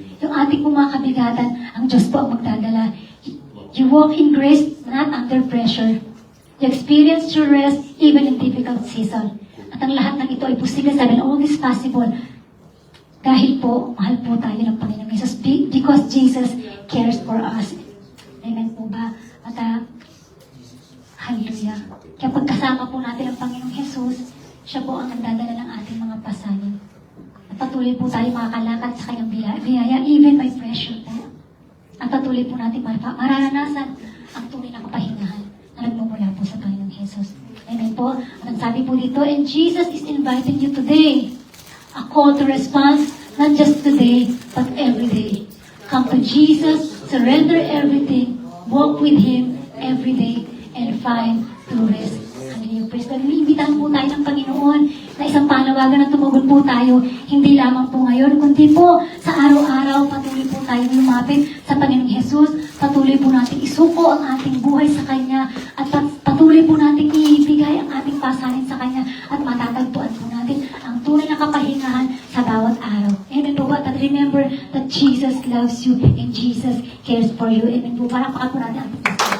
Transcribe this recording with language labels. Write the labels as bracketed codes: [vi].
[tl] Yung ating po mga kabigatan, ang Diyos po ang magdadala. [en] You walk in grace, not under pressure. You experience true rest, even in difficult season. [tl] At ang lahat ng ito ay posible, sabi na [en] all is possible. [tl] Dahil po, mahal po tayo ng Panginoong Jesus. [en] Because Jesus cares for us. [tl] Amen po ba? At hallelujah. Kaya pagkasama po natin ang Panginoong Jesus, siya po ang nagdadala ng ating mga pasanin. At patuloy po tayo makakalakad sa kanyang biyaya, [en] even by pressure [tl] tayo. At patuloy po natin mararanasan ang tunay na kapahingahan na nagmumula po sa Panginoong Jesus. Amen po. At ang sabi po dito, [en] and Jesus is inviting you today. A call to response, not just today, but every day. Come to Jesus, surrender everything, walk with Him every day, and find true rest. Hallelujah. Praise God. [tl] Iniimbitahan po tayo ng Panginoon na isang panawagan na tumugon po tayo, hindi lamang po ngayon, kundi po sa araw-araw, patuloy po tayo lumapit sa Panginoong Jesus, patuloy po natin isuko ang ating buhay sa Kanya, at patuloy po natin ibigay ang ating pasanin sa Kanya, at matatagpuan po natin ang tunay na kapahingahan sa bawat araw. Amen po ba? [en] At remember that Jesus loves you and Jesus cares for you. [tl] Amen po. Parang pakapurada.